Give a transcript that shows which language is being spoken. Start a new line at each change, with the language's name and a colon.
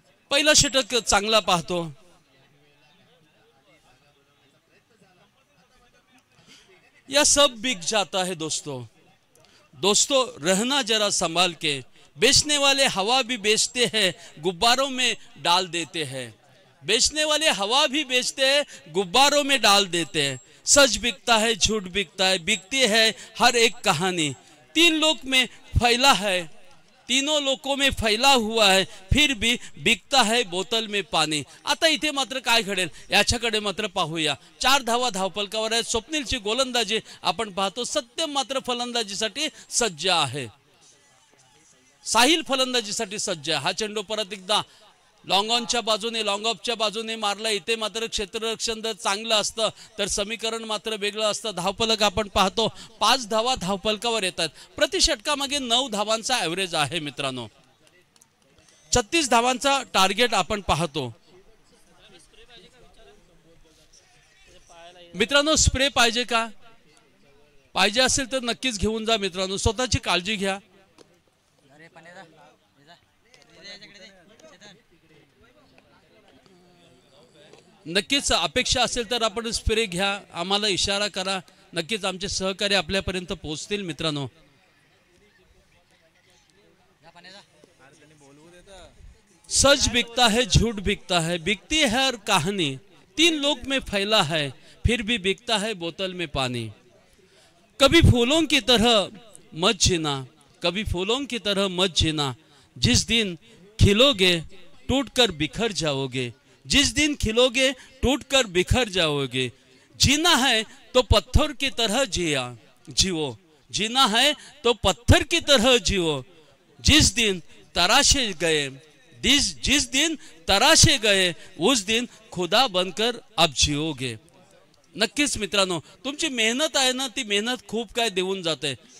Marathi: पहिला षटक चांगला पाहतो,
Hindi: यह सब बिक जाता है दोस्तों रहना जरा संभाल के, बेचने वाले हवा भी बेचते हैं गुब्बारों में डाल देते हैं, बेचने वाले हवा भी बेचते हैं गुब्बारों में डाल देते हैं। सच बिकता है, झूठ बिकता है, बिकती है हर एक कहानी, 3 लोक में फैला है, तीनों लोकों में फैला हुआ है, फिर भी बिकता है बोतल में पानी।
Marathi: आता इथे मात्र काय घडेल याच्याकडे मात्र पाहूया। 4 धावा धावफलकावर आहे। स्वप्नीलची गोलंदाजी आपण पाहतो, सत्यम मात्र फलंदाजीसाठी सज्ज आहे, साहिल फलंदाजीसाठी सज्ज आहे। हा चेंडू परत एकदा लॉंग ऑनच्या बाजूने लॉंग ऑफच्या बाजूने मारला. इथे मात्र क्षेत्ररक्षण जर चांगलं असतं तर समीकरण मात्र वेगळं असतं. धावफलक आपण पाहतो 5 धावा धावफलकावर येतात. प्रति षटकामागे 9 धावांचा ॲव्हरेज आहे मित्रांनो. 36 धावांचा टार्गेट आपण पाहतो मित्रांनो. स्प्रे पाहिजे का? पाहिजे असेल तर नक्कीच घेऊन जा मित्रांनो. स्वतःची काळजी घ्या. नक्कीच अपेक्षा असेल तर आपण स्प्रे घ्या. आम्हाला इशारा करा. नक्कीच आमचे सहकारी आपल्यापर्यंत पोहोचतील मित्रांनो.
Hindi: सच बिकता है झूठ बिकता है, बिकती है हर कहानी, 3 लोक में फैला है फिर भी बिकता है बोतल में पानी. कभी फूलों की तरह मत जीना, कभी फूलों की तरह मत जीना, जिस दिन खिलोगे टूटकर बिखर जाओगे, जिस दिन खिलोगे टूटकर बिखर जाओगे. जीना है तो पत्थर की तरह जियो, जीना है तो पत्थर की तरह जियो. जिस दिन तराशे गए, जिस दिन तराशे गए उस दिन खुदा बनकर अब जियोगे.
Marathi: नक्कीच मित्रांनो तुमची मेहनत आहे ना, ती मेहनत खूप काय देऊन जाते.